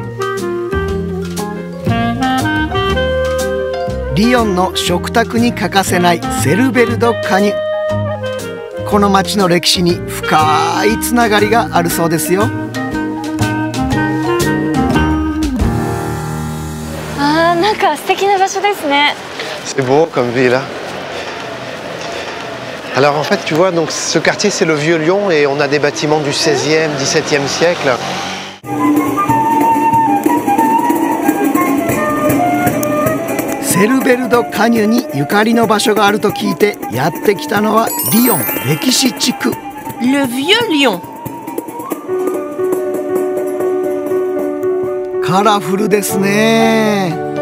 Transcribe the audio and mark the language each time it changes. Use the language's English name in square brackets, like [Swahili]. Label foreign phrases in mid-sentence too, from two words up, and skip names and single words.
[Japanese] リヨンの食卓に欠かせないセルベル・ド・カニュ。この町の歴史に深いつながりがあるそうですよ。あー、なんか素敵な場所ですね。 [French] C'est beau comme ville. Alors en fait, tu vois, donc ce quartier c'est le Vieux Lyon et on a des bâtiments du 16e, 17e siècle. [Japanese] セルベル・ド・カニュにゆかりの場所があると聞いてやってきたのはリヨン歴史地区。 Le Vieux Lyon カラフルですね。